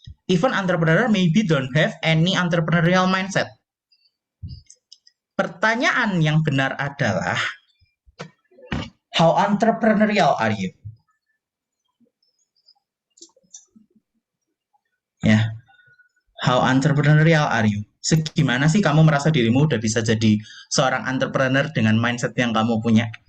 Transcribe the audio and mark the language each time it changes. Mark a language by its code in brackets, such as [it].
[en] Even entrepreneur maybe don't have any entrepreneurial mindset. [id] Pertanyaan yang benar adalah [en] how entrepreneurial are you? Ya, how entrepreneurial are you? [id] Segimana sih kamu merasa dirimu udah bisa jadi seorang entrepreneur dengan mindset yang kamu punya?